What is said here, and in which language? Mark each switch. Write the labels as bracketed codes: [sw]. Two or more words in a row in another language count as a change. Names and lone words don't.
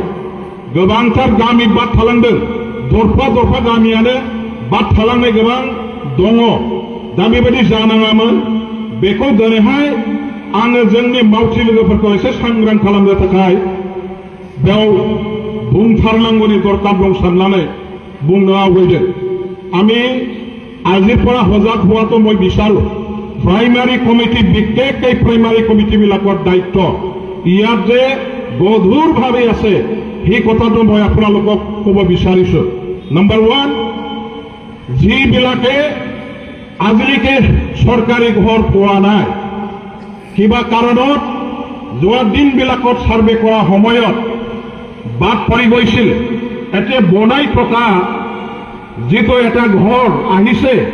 [brx] गोबांथार गामि बाद थालांदों दरफा दरफा गामियानो बाद थालांनाय गोबां दङ दा बेबायदि जानाङामोन बेखौ दिनैहाय आङो जोंनि मावथि लोगोफोरखौ एसे सांग्रां खालामनो थाखाय बेयाव बुंथारनांगौनि दरकार दं साननानै बुंनो आवगायदों। [as] আমি আজিৰ পৰা সজাগ হোৱাটো মই বিচাৰো। প্ৰাইমাৰী কমিটি বিশেষকৈ প্ৰাইমাৰী কমিটিবিলাকৰ দায়িত্ব ইয়াত যে গধুৰভাৱে আছে সেই কথাটো মই আপোনালোকক ক'ব বিচাৰিছো। নম্বৰ 1 যিবিলাকে আজিলৈকে চৰকাৰী ঘৰ পোৱা নাই কিবা কাৰণত যোৱা দিনবিলাকত সাৰ্ভে কৰা সময়ত বাদ পৰি গৈছিল এতিয়া বনাই থকা যিটো এটা ঘৰ আহিছে